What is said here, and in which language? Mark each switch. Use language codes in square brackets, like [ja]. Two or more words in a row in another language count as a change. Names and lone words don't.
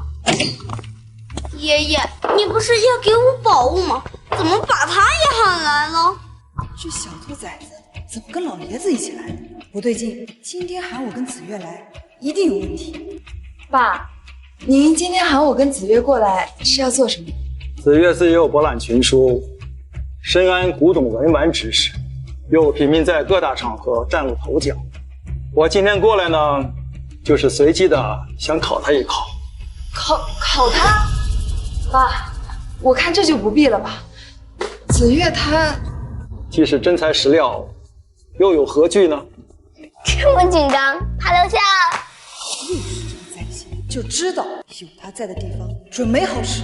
[zh] 爺爺，你不是要給我寶物嗎？怎麼把他也喊來了？這小兔崽子怎麼跟老爺子一起來了？不對勁，今天喊我跟子月來，一定有問題。爸，您今天喊我跟子月過來是要做什麼？子月自幼博覽群書，深諳古董文玩知識，又頻頻在各大場合嶄露頭角。我今天過來呢，就是隨機的想考他一考。考他？爸，我看這就不必了吧。子月他既是真材實料， 又有何惧呢？这么紧张，爬楼下。在先，就知道有他在的地方准没好事。